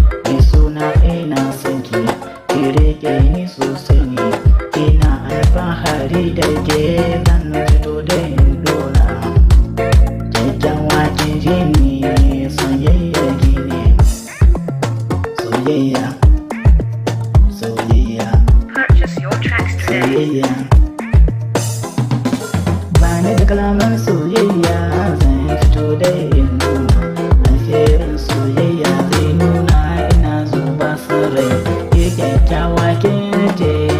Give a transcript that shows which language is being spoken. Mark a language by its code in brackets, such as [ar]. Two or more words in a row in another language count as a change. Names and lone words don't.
[ha] Mai suna ina son ki, ki riƙe ni sosai ne. Ina alfahari da ke zan fito da in dora. Kyakkyawa ki ji ni, soyayya ki ne. Soyayya, soyayya, [en] Purchase your tracks today. [ha] soyayya. Ba ni da kalaman soyayya, zan fito da in nuna. Alherin soyayya zai nuna ina zuba sarai. Ke kyakkyawa ke ce.